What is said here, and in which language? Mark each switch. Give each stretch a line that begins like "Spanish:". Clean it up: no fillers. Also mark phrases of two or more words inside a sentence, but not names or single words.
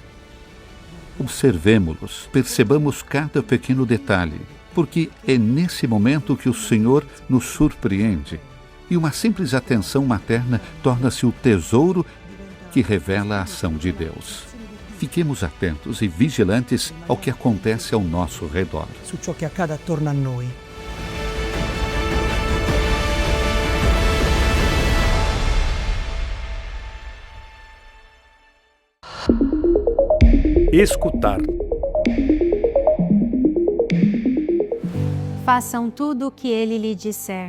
Portuguese: Observemo-los, percebamos cada pequeno detalhe, porque é nesse momento que o Senhor nos surpreende e uma simples atenção materna torna-se o tesouro que revela a ação de Deus. Fiquemos atentos e vigilantes ao que acontece ao nosso redor.
Italian: Su ciò che accade attorno a noi.
Portuguese: Escutar. Façam tudo o que ele lhe disser.